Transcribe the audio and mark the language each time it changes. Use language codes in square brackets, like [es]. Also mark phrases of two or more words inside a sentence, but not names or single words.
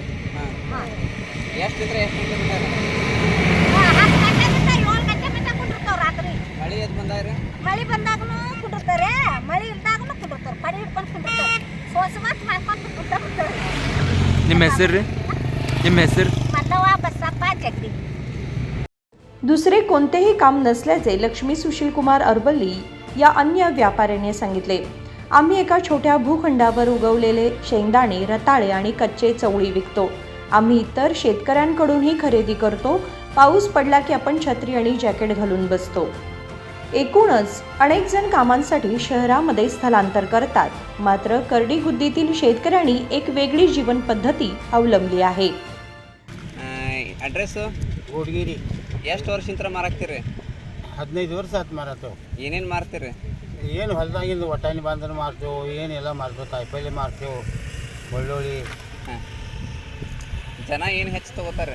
[kn] ಎಷ್ಟು ಇದ್ರೆ ಎಷ್ಟು ಗಂಟೆ? 10 ಗಂಟೆಗಿಂತ 7 ಗಂಟೆ ಮಟ್ಟ ಕುಂಡಿರ್ತಾವೆ ರಾತ್ರಿ। ಮಳೆ ಎದ್ದು ಬಂದಾರ? ಮಳೆ ಬಂದಾಗೂ ಕುಂಡಿರ್ತಾರೆ, ಮಳೆ ಇಲ್ದಾಗೂ ಕುಂಡಿರ್ತಾರೆ, ಪಡಿ ಹಿಡ್ಕೊಂಡು ಕುಂಡಿರ್ತಾರೆ, ಸೋಸಮಾತ್ ಮಾಡ್ಕೊಂಡು ಕುಂಡಿರ್ತಾರೆ। ನಿಮ್ಮ ಹೆಸರು ರೀ? ನಿಮ್ಮ ಹೆಸರು? [mr] मल्लव्वा बसप्पा जगडी। दुसरे कोणतेही काम नसल्याचे लक्ष्मी सुशील कुमार अरवल्ली या अन्य व्यापाऱ्याने सांगितले। आम्ही एका छोट्या भूखंडावर उगवलेले शेंगदाणे, रताळे आणि कच्चे चवळी विकतो। आम्ही इतर शेतकऱ्यांकडूनही खरेदी करतो। पाऊस पडला की आपण छत्री आणि जॅकेट घालून बसतो। एकूणच अनेक जण कामांसाठी शहरामध्ये स्थलांतर करतात, मात्र कर्डीगुद्दीतील शेतकऱ्यांनी एक वेगळी जीवन पद्धती अवलंबली आहे। [kn] ಅಡ್ರೆಸ್ಸು ಗೋಡ್ಗಿರಿ। ಎಷ್ಟು ವರ್ಷದಿಂದ ಮಾರಾಕ್ತೀರಿ? 15 ವರ್ಷ ಆಯ್ತು ಮಾರಾತು। ಏನೇನು ಮಾರ್ತೀರಿ? ಏನು ಹೊಲದಾಗಿಂದ ಒಟ್ಟಾಣಿ ಬಂದ್ರೆ ಮಾರ್ತೇವೆ, ಏನೆಲ್ಲ ಮಾರ್ತೇವೆ, ಕಾಯಿಪಲ್ಲೆ ಮಾರ್ತೇವೆ, ಬೆಳ್ಳುಳ್ಳಿ। ಜನ ಏನು ಹೆಚ್ಚು ತೊಗೋತಾರೆ?